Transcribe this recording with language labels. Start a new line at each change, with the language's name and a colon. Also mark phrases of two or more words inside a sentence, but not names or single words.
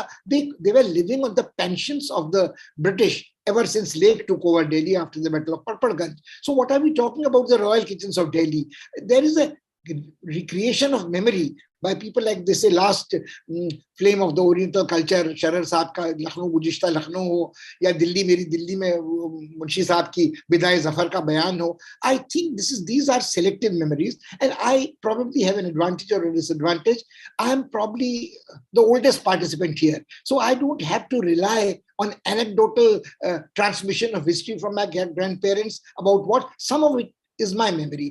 English: They were living on the pensions of the British ever since Lake took over Delhi after the Battle of Parparganj. So what are we talking about the royal kitchens of Delhi? There is a recreation of memory by people like they say last flame of the Oriental culture,
Urdu: شرر صاحب کا لکھنؤ گزشتہ لکھنؤ ہو، یا دلی میری دلی میں منشی صاحب کی بدایے ظفر کا بیان ہو.
English: I think these are selective memories, and I probably have an advantage or a disadvantage. I am probably the oldest participant here, so I don't have to rely on anecdotal transmission of history from my grandparents about what some of it is my memory.